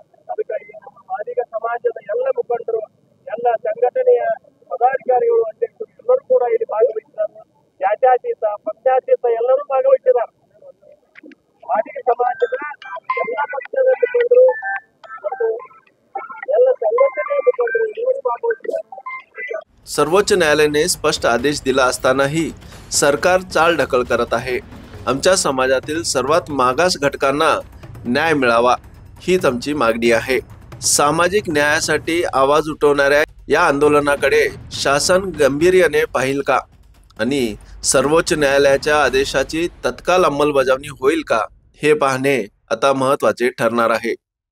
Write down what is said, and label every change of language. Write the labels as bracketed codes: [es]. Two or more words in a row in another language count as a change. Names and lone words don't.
[kn] ಅದಕ್ಕಾಗಿ ನಮ್ಮ ಮಾದಿಗ ಸಮಾಜದ ಎಲ್ಲ ಮುಖಂಡರು ಎಲ್ಲ ಸಂಘಟನೆಯ ಪದಾಧಿಕಾರಿಗಳು ಅಧ್ಯಕ್ಷರು ಎಲ್ಲರೂ ಕೂಡ ಇಲ್ಲಿ ಭಾಗವಹಿಸಿದ್ದಾರೆ। ಜಾತ್ಯತೀತ ಪಕ್ಷಾತೀತ ಎಲ್ಲರೂ ಭಾಗವಹಿಸಿದ್ದಾರೆ। ಮಾದಿಗ ಸಮಾಜದ ಎಲ್ಲ ಪಕ್ಷದ ಮುಖಂಡರು ಮತ್ತು ಎಲ್ಲ ಸಂಘಟನೆಯ ಮುಖಂಡರು ಎಲ್ಲರೂ ಭಾಗವಹಿಸಿದ್ದಾರೆ। [mr] सर्वोच्च न्यायालयाने स्पष्ट आदेश दिला असतानाही सरकार चालढकल करत आहे। आमच्या समाजातील सर्वात मागास घटकांना न्याय मिळावा हीच आमची मागणी आहे। सामाजिक न्यायासाठी आवाज उठवणाऱ्या या आंदोलनाकडे शासन गांभीर्याने पाहिल का आणि सर्वोच्च न्यायालयाच्या आदेशाची तत्काळ अंमलबजावणी होईल का हे पाहणे आता महत्त्वाचे ठरणार आहे।